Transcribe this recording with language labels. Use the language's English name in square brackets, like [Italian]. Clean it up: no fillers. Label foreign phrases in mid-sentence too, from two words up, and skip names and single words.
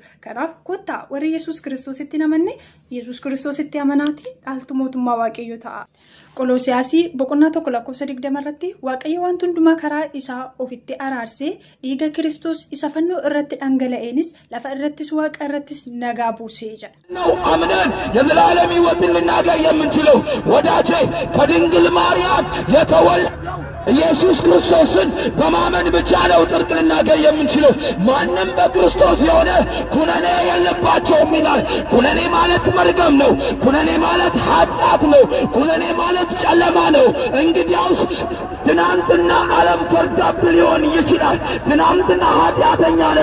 [Oromo] Kanaaf kottaa warri Yesuus Kiristoositti namanne Yesuus Kiristoositti amanaatii dhaaltu mootummaa waaqayyoo ta'a. Qoloosiyaasii boqonnaa 1:20 irratti waaqayyo waan hundumaa karaa isaa ofitti araarsee dhiiga Kiristoos isa fannoo irratti dhangala'eenis lafa irrattis waaqa irrattis nagaa buusee jedha. [Amharic] ነው አምነን የዘላለም ሕይወትን ልናገኝ የምንችለው ወዳጄ ከድንግል ማርያም የተወለደው ኢየሱስ ክርስቶስን በማመን ብቻ ነው ጽድቅ ልናገኝ የምንችለው። ማንም በክርስቶስ የሆነ ኩነኔ የለባቸውም ይላል። ኩነኔ ማለት መርገም ነው። ኩነኔ ማለት ኃጢአት ነው። ኩነኔ ማለት ጨለማ ነው። እንግዲያውስ ትናንትና ዓለም ፈርዶብህ ሊሆን ይችላል። ትናንትና ኃጢአተኛ